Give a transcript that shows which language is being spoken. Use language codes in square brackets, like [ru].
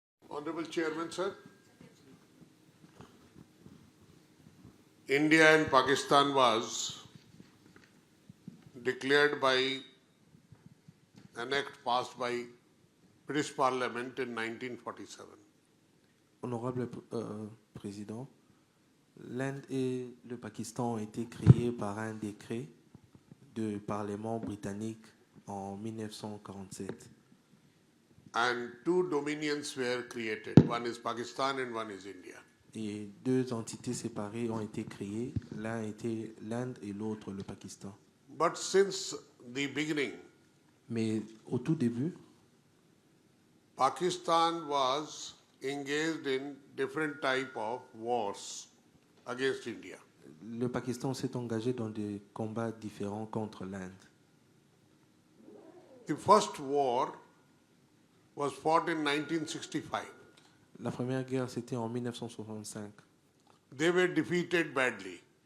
[en] Honorable Chairman, sir. India and Pakistan was declared by an act passed by British Parliament in 1947. [fr] Honorable Président, l'Inde et le Pakistan ont été créés par un décret du Parlement britannique en 1947. [en] And two dominions were created. One is Pakistan and one is India. [fr] Et deux entités séparées ont été créées. L'un était l'Inde et l'autre le Pakistan. [en] But since the beginning, [fr] Mais au tout début, [en] Pakistan was engaged in different type of wars against India. [fr] le Pakistan s'est engagé dans des combats différents contre l'Inde. [en] The first war was fought in 1965. [fr] La première guerre, c'était en 1965. [en] They were defeated badly.